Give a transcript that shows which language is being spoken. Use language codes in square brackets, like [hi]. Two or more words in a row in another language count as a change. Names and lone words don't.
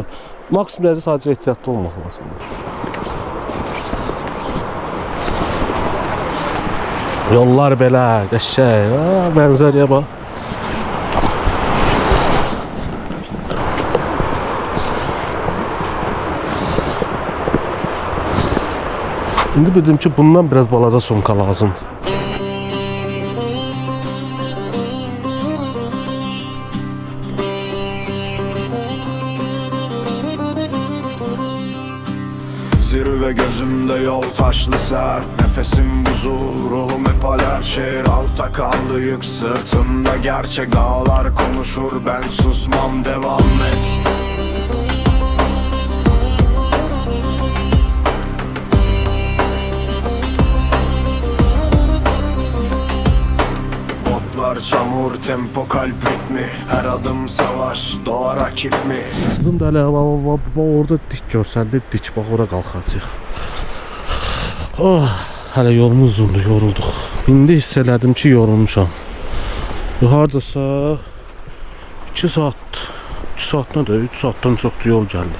[az] Maksimum dərəcədə sadəcə ehtiyatlı olmaq lazımdır. Yollar belə, qəşəng, mənzərəyə bax. İndi bildim ki, bundan biraz balaca sumka lazım. [tr] Zirve gözümde yol taşlı sert. Nefesim buzul, ruhum hep alert. Şehir altta kaldı, yük sırtımda. Gerçek dağlar konuşur, ben susmam, devam et. Çamur, tempo, kalp ritmi. Her adım savaş, doğa rakip mi? [az] Bunun da hələ orada dik görsəndə dik, bax ora qalxacaq. Hələ yolumuz uzundur, yorulduq. İndi hiss elədim ki, yorulmuşam. Hardasa 2 saat, 2 saatdan da 3 saatdan çoxdur yol gəldi.